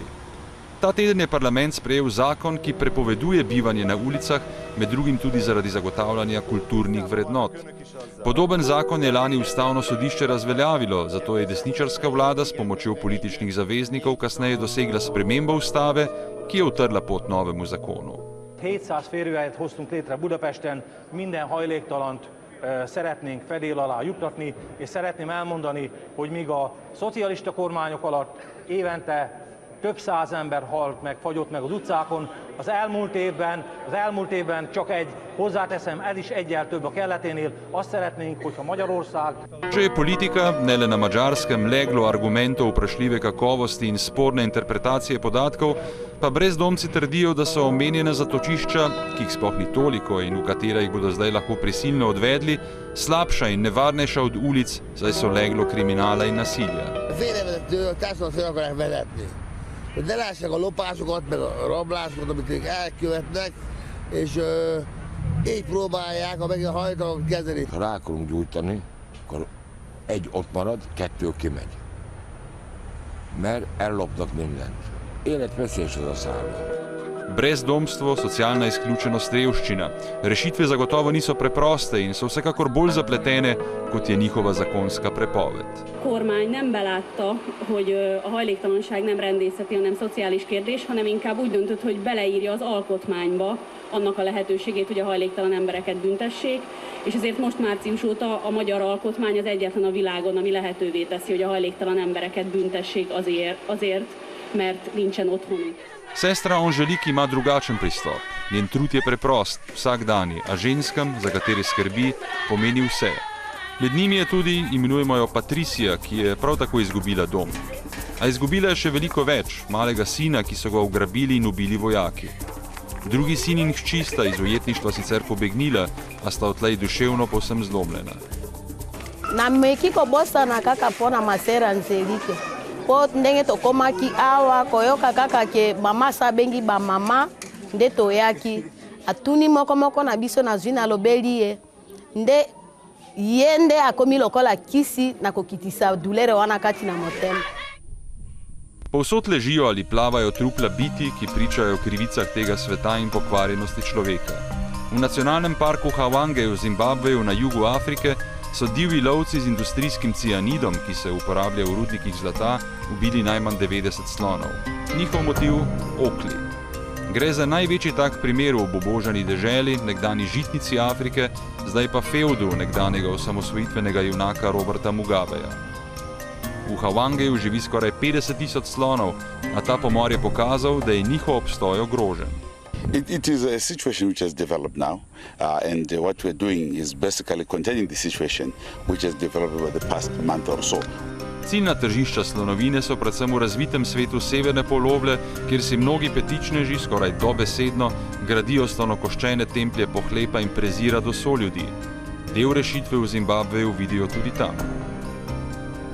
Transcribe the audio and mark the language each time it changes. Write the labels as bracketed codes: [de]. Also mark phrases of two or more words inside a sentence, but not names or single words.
[sl] Ta teden je parlament sprejel zakon, ki prepoveduje bivanje na ulicah, med drugim tudi zaradi zagotavljanja kulturnih vrednot. Podoben zakon je lani ustavno sodišče razveljavilo, zato je desničarska vlada s pomočjo političnih zaveznikov kasneje dosegla spremembo ustave, ki je utrla pot novemu zakonu. [hu] 700 férőhelyet hoztunk létre Budapesten, minden hajléktalant szeretnénk fedél alá juttatni, és szeretném elmondani, hogy míg a szocialista kormányok alatt évente több száz ember halt meg, fagyott meg az utcákon, az elmúlt évben csak egy, hozzáteszem, ez is egyel több a kelleténél, azt szeretnénk, hogyha Magyarország... [sl] Če je politika, ne le na Madžarskem, leglo argumentov vprašljive kakovosti in sporne interpretacije podatkov, pa brezdomci trdijo, da so omenjena zatočišča, ki jih sploh ni toliko in v katera jih bodo zdaj lahko prisilno odvedli, slabša in nevarnejša od ulic, saj so leglo kriminala in nasilja. [hu] Hogy ne lássák a lopásokat, meg a rablásokat, amit ők elkövetnek, és így próbálják meg a hajtalakat kezelni. Ha rá akarunk gyújtani, akkor 1 ott marad, 2 kimegy. Mert ellopnak mindent. Életveszélyes az a szálló. [sl] Brezdomstvo, socialna izključenost, revščina. Rešitve zagotovo niso preproste in so vsekakor bolj zapletene, kot je njihova zakonska prepoved. [hu] Kormány nem belátta, hogy a hajléktalanság nem rendészeti, hanem szociális kérdés, hanem inkább úgy döntött, hogy beleírja az alkotmányba annak a lehetőségét, hogy a hajléktalan embereket büntessék, és ezért most március óta a magyar alkotmány az egyetlen a világon, ami lehetővé teszi, hogy a hajléktalan embereket büntessék azért, mert nincsen otthonuk. [sl] Sestra Anželik ima drugačen pristop. Njen trud je preprost, vsakdanji, a ženskam, za katere skrbi, pomeni vse. Med njimi je tudi, imenujemo jo Patricia, ki je prav tako izgubila dom. A izgubila je še veliko več, malega sina, ki so ga ugrabili in ubili vojaki. Drugi sin in hči sta iz ujetništva sicer pobegnila, a sta odtlej duševno povsem zlomljena. [ln] Namekiko bosana kaka pona masera Anželike. Po ndenge tokomaki awa koyoka kaka ke mama sabengi ba mama nde toyaki atuni moko na biso na zwina lobeli ye nde yende akomi lokola kisi na kokitisa dulere wana kati na motema. [sl] Povsod ležijo ali plavajo trupla biti, ki pričajo o krivicah tega sveta in pokvarjenosti človeka. V nacionalnem parku Hwange v Zimbabveju na jugu Afrike so divji lovci z industrijskim cianidom, ki se uporablja v rudnikih zlata, ubili najmanj 90 slonov. Njihov motiv – okli. Gre za največji tak primer v obubožani deželi, nekdani žitnici Afrike, zdaj pa feudu nekdanjega osamosvojitvenega junaka Roberta Mugabeja. V Hwangeju živi skoraj 50 000 slonov, a ta pomor je pokazal, da je njihov obstoj ogrožen. [en] It is a situation which has developed now, and what we're doing is basically containing the situation which has developed over the past month or so. [sl] Ciljna tržišča slonovine so predvsem v razvitem svetu severne poloble, kjer si mnogi petičneži skoraj dobesedno gradijo slonokoščene templje pohlepa in prezira do soljudi. Del rešitve v Zimbabveju vidijo tudi tam.